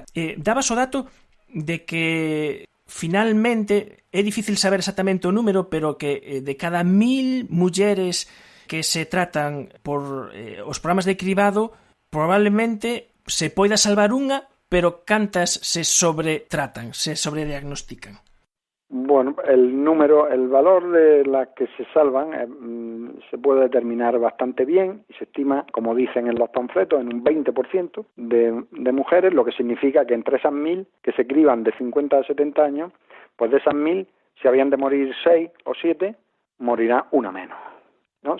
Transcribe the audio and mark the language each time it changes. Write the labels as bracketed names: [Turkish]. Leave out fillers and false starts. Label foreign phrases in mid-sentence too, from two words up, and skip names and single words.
[Galician] Dabas o dato de que finalmente é difícil saber exactamente o número, pero que de cada 1000 mulleres que se tratan por os programas de cribado, probablemente se poida salvar unha, pero cantas se sobretratan, se sobrediagnostican? [Spanish] Bueno, el valor de las que se salvan se puede determinar bastante bien y se estima, como dicen en los panfletos, en un 20% de mujeres, lo que significa que entre esas 1000 que se criban de 50 a 70 años, pues de esas 1000, si habían de morir 6 o 7, morirá una menos, ¿no?